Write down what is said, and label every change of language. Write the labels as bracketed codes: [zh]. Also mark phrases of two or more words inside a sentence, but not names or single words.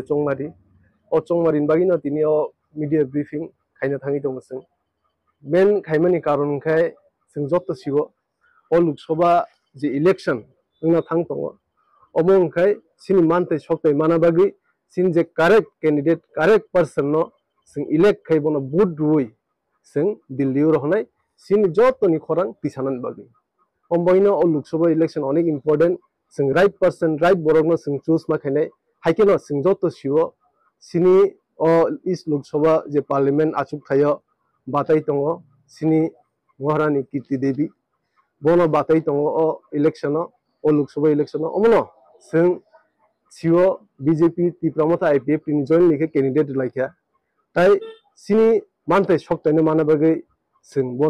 [trp] chongmari o chongmari bagino tini o [en] media briefing [trp] khaina thangi tongo sing main khaimani karon khai sing joto sigo o Lok Sabha je election na thang tongo omong khai sini mante soktai mana bagi sin je [en] correct candidate correct person [trp] no sing elect khai bono vote rui sing Delhi ro honai sini joto ni khorang tisanan bagi omboino o Lok Sabha election onek important sing [en] right person right [trp] borogno sing choose ma khainai haikeno sing joto sigo sini o East Lok Sabha je parliament achuk thayo batai tongo sini Maharani Kirti Devi bono batai tongo o election o Lok Sabha election omono sing sigo BJP Tipramotha IPF ni [en] join like candidate [trp] laikya tai sini mante soktaine mana bagai sing bono